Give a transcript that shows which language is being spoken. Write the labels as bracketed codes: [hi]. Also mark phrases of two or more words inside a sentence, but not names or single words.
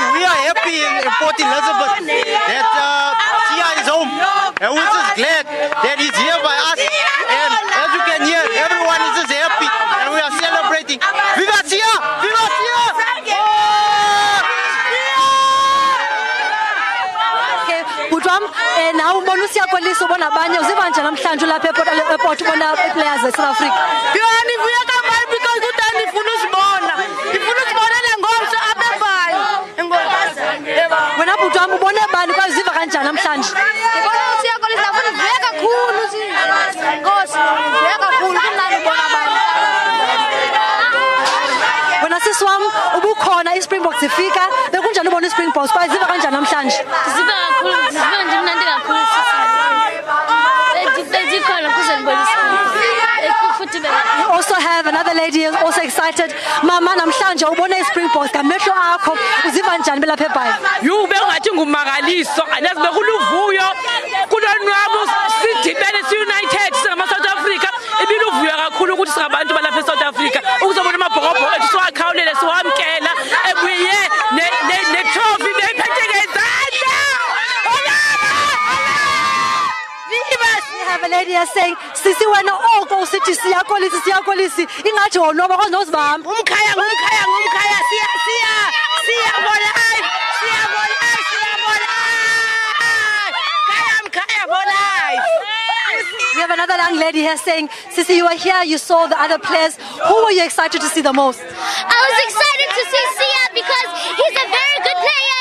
[en] We are happy in Port Elizabeth that Siya is home, and we're just glad that he's here by us. And as you can hear, everyone is just happy, and we are celebrating. Viva Siya! Viva Siya! [xh] Now Siya Kolisi ubona abanye uziva njani namhlanje lapha airport ubona players e South Africa. [zu] Ngivuya kakhulu because kudani ngifuna usibona. Ngifuna usibona lengomso apha eBhayi. Wena bhuti wami ubone bani kwaye uziva kanjani namhlanje? Ngibona Siya Kolisi afuna uvuya kakhulu Nkosi. Uvuya kakhulu kumnandi ubona abantu. Wena sisi wami ubukhona iSpringboks ifika bekunjani ubona iSpringboks kwaye uziva kanjani namhlanje? Siziva kakhulu, siziva nje mnandi kakhulu sisi. [en] We also have another lady who's also excited. [xh] Mama namhlanje ubona iSpringboks ngamehlo akho uziva njani belapha eBhayi? Bengathi ngumangaliso anazi bekuluvuyo kulonwabo sidibene si-United singama-South Africa ibiluvuyo kakhulu ukuthi singabantu balapha eSouth Africa ukuzobona amabhokobhoko ethu siwakhawulele siwamkela ebuye ne-trophy beyiphethe ngezandla. [en] We have a lady here saying, [xh] Sisi wena oko usithi Siya Kolisi ingathi wonwaba kwazi nozibamba. Umkhaya Siya [en] for life. [xh] Mkhaya [en] for life. We have another young lady here saying, Sisi, you were here, you saw the other players. Who were you excited to see the most? I was excited to see Siya because he's a very good player.